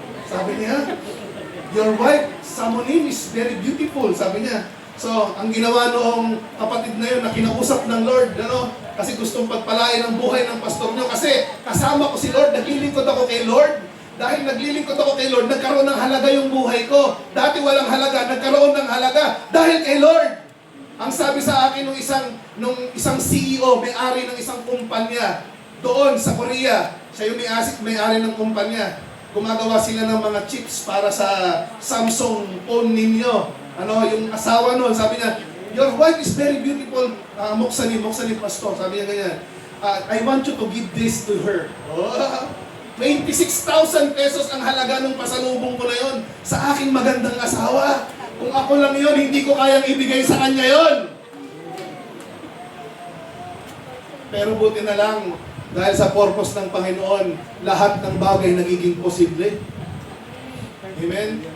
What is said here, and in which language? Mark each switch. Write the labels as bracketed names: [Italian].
[Filipino] Sabi niya, [English] your wife, Samonin, is very beautiful, [Filipino] sabi niya. So, ang ginawa noong kapatid na yun na kinausap ng Lord, kasi gustong pagpalain ang buhay ng pastor niyo. Kasi kasama ko si Lord, naglilingkod ako kay Lord. Dahil naglilingkod ako kay Lord, nagkaroon ng halaga yung buhay ko. Dati walang halaga, nagkaroon ng halaga dahil kay Lord. Ang sabi sa akin nung isang CEO, may-ari ng isang kumpanya doon sa Korea, siya yung may-ari ng kumpanya. Gumagawa sila ng mga chips para sa Samsung phone ninyo. Yung asawa noon, sabi niya, [English] your wife is very beautiful, [Filipino] Moksani pastor, sabi niya ganyan. [English] I want you to give this to her. [Filipino] 26,000 pesos ang halaga ng pasalubong ko na yon sa aking magandang asawa. Kung ako lang yon, hindi ko kayang ibigay sa kanya yon. Pero buti na lang, dahil sa purpose ng Panginoon, lahat ng bagay nagiging posible. Amen?